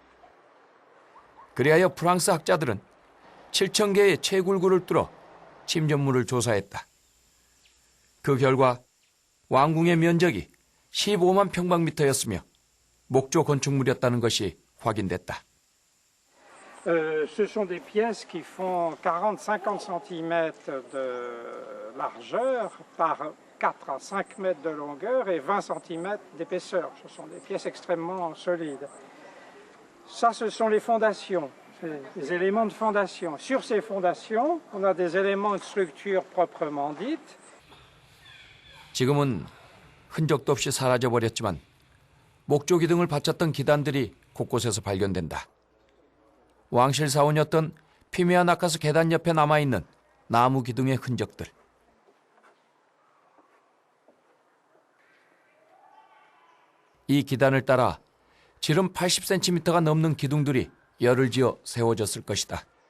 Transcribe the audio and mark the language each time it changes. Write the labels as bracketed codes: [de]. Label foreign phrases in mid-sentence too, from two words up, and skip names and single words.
[ko] 그리하여 프랑스 학자들은 7,000개의 채굴구를 뚫어 침전물을 조사했다. 그 결과 왕궁의 면적이 15만 평방미터였으며 목조 건축물이었다는 것이 확인됐다. [fr] Ce sont des pièces qui font 40-50 cm de largeur par 4 à 5 mètres de longueur et 20 cm d'épaisseur. Ce sont des pièces extrêmement solides. Ça, ce sont les fondations, les éléments de fondation. Sur ces fondations, on a des éléments de structure proprement dite. [ko] 지금은 흔적도 없이 사라져버렸지만 목조 기둥을 받쳤던 기단들이 곳곳에서 발견된다. 왕실 사원이었던 피메아 나카스 계단 옆에 남아있는 나무 기둥의 흔적들. 이 기단을 따라 지름 80cm가 넘는 기둥들이 열을 지어 세워졌을 것이다.